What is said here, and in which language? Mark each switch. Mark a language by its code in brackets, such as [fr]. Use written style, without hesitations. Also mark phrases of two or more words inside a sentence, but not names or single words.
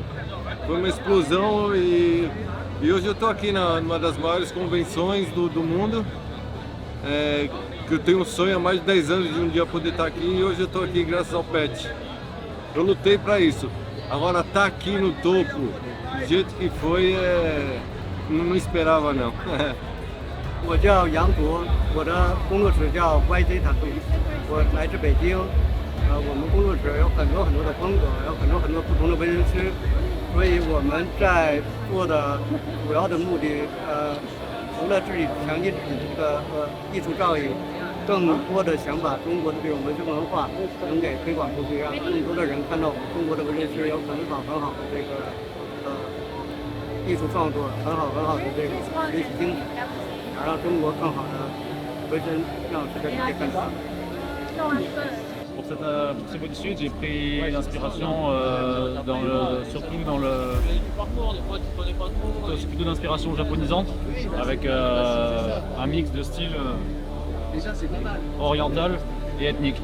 [pt] Foi uma explosão e hoje eu estou aqui numa das maiores convenções do mundo, que eu tenho um sonho há mais de 10 anos de um dia poder estar aqui, e hoje eu estou aqui graças ao Pet. Eu lutei para isso. Agora tá aqui no topo, do jeito que foi, não esperava não. [zh] 我叫杨博，我的工作室叫 YZ 塔图，我来自北京。我们工作室有很多的风格，有很多不同的纹身师，所以我们在做的主要的目的，除了自己强劲自己的艺术造诣，更多的想把中国的这种纹身文化能给推广出去，让更多的人看到我们中国的纹身师有很好的这个艺术创作，很好的这个学习精神。让中国更好的纹身让这个世界看到。 [fr] Pour ces bodysuits, j'ai pris l'inspiration c'est plutôt d'inspiration japonisante, avec un mix de styles oriental et ethnique.